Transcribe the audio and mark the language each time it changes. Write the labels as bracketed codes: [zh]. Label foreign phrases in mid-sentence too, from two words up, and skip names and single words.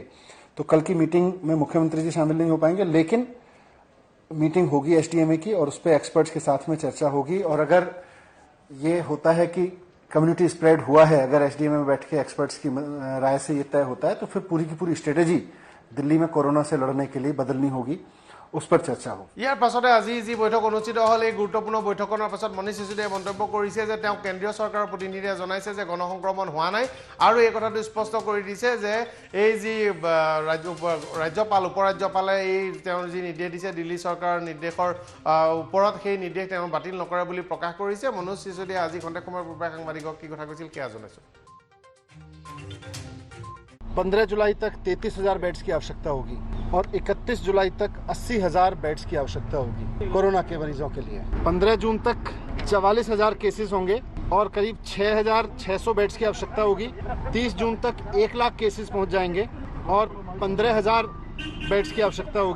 [hi] तो कल की मीटिंग में मुख्यमंत्री जी शामिल नहीं हो पाएंगे, लेकिन मीटिंग होगी एसडीएमए की और उस पर एक्सपर्ट्स के साथ में चर्चा होगी। और अगर ये होता है कि [en] community spread [hi] हुआ है, अगर एसडीएमए में बैठ के एक्सपर्ट्स की राय से ये तय होता है, तो फिर पूरी की पूरी स्ट्रेटेजी दिल्ली में कोरोना से लड़ने के लिए बदलनी होगी, उस पर चर्चा हो। [as] ইয়াৰ পাছতে আজি যি বৈঠক অনুষ্ঠিত হ'ল, এই গুৰুত্বপূৰ্ণ বৈঠকৰ পাছত মনীষ চিচুডিয়াই মন্তব্য কৰিছে যে তেওঁ কেন্দ্ৰীয় চৰকাৰৰ প্ৰতিনিধিয়ে জনাইছে যে গণসংক্ৰমণ হোৱা নাই, আৰু এই কথাটো স্পষ্ট কৰি দিছে যে এই যি ৰাজ্যপাল উপৰাজ্যপালে এই তেওঁৰ যি নিৰ্দেশ দিছে দিল্লী চৰকাৰৰ নিৰ্দেশৰ ওপৰত, সেই নিৰ্দেশ তেওঁ বাতিল নকৰে বুলি প্ৰকাশ কৰিছে। মনোজ চিচুডিয়াই আজি ঘণ্টা সময়ৰ পূৰ্বে সাংবাদিকক কি কথা কৈছিল সেয়া জনাইছোঁ। [hi] 15 जुलाई तक 33,000 बेड्स की आवश्यकता होगी और 31 जुलाई तक 80,000 बेड्स की आवश्यकता होगी कोरोना के मरीजों के लिए। 15 जून तक 44,000 केसेस होंगे और करीब 6,600 बेड्स की आवश्यकता होगी। 30 जून तक 1 लाख केसेस पहुंच जाएंगे और 15,000 बेड्स की आवश्यकता होगी।